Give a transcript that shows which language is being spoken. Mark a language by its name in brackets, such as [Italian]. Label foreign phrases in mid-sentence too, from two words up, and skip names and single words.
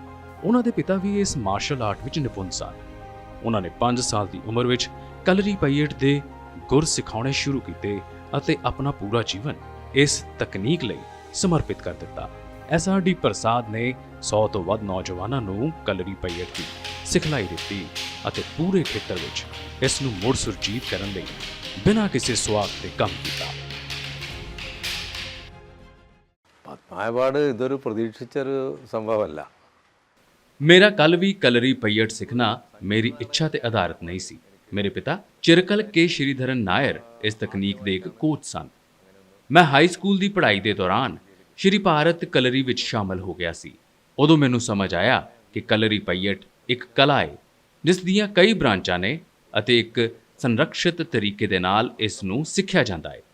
[Punjabi] ਉਹਨਾਂ ਦੇ ਪਿਤਾ ਵੀ ਇਸ [English] martial art [Punjabi] ਵਿੱਚ ਨਿਪੁੰਨ ਸਨ। ਉਹਨਾਂ ਨੇ 5 ਸਾਲ ਦੀ ਉਮਰ ਵਿੱਚ ਕਲਰੀ ਪਯਟ ਦੇ ਗੁਰ ਸਿਖਾਉਣੇ ਸ਼ੁਰੂ ਕੀਤੇ ਅਤੇ ਆਪਣਾ ਪੂਰਾ ਜੀਵਨ ਇਸ ਤਕਨੀਕ ਲਈ ਸਮਰਪਿਤ ਕਰ ਦਿੱਤਾ। SRD ਪ੍ਰਸਾਦ ਨੇ 100 ਤੋਂ ਵੱਧ ਨੌਜਵਾਨਾਂ ਨੂੰ ਕਲਰੀ ਪਯਟ ਦੀ ਸਿਖਲਾਈ ਦਿੱਤੀ ਅਤੇ ਪੂਰੇ ਖੇਤਰ ਵਿੱਚ ਇਸ ਨੂੰ ਮੁੜ ਸੁਰਜੀਤ ਕਰਨ ਲਈ ਬਿਨਾਂ ਕਿਸੇ ਸਵਾਰਥ ਦੇ ਕੰਮ ਕੀਤਾ। [Malayalam] പത്മായപാട് ഇതൊരു പ്രതീക്ഷിച്ചൊരു സംഭവമല്ല। [Punjabi] ਮੇਰਾ ਕੱਲ ਵੀ ਕਲਰੀ ਪਯਟ ਸਿੱਖਣਾ ਮੇਰੀ ਇੱਛਾ ਤੇ ਆਧਾਰਿਤ ਨਹੀਂ ਸੀ। ਮੇਰੇ ਪਿਤਾ ਚਿਰਕਲ ਕੇ ਸ਼੍ਰੀਧਰਨ ਨਾਇਰ ਇਸ ਤਕਨੀਕ ਦੇ ਇੱਕ ਕੋਚ ਸਨ। ਮੈਂ [English] high school [Punjabi] ਦੀ ਪੜ੍ਹਾਈ ਦੇ ਦੌਰਾਨ ਸ਼੍ਰੀ ਭਾਰਤ ਕਲਰੀ ਵਿੱਚ ਸ਼ਾਮਲ ਹੋ ਗਿਆ ਸੀ। ਉਦੋਂ ਮੈਨੂੰ ਸਮਝ ਆਇਆ ਕਿ ਕਲਰੀ ਪਯਟ ਇੱਕ ਕਲਾ ਹੈ ਜਿਸ ਦੀਆਂ ਕਈ ਬ੍ਰਾਂਚਾਂ ਨੇ ਅਤੇ ਇੱਕ ਸੰਰਕਸ਼ਿਤ ਤਰੀਕੇ ਦੇ ਨਾਲ ਇਸ ਨੂੰ ਸਿੱਖਿਆ ਜਾਂਦਾ ਹੈ।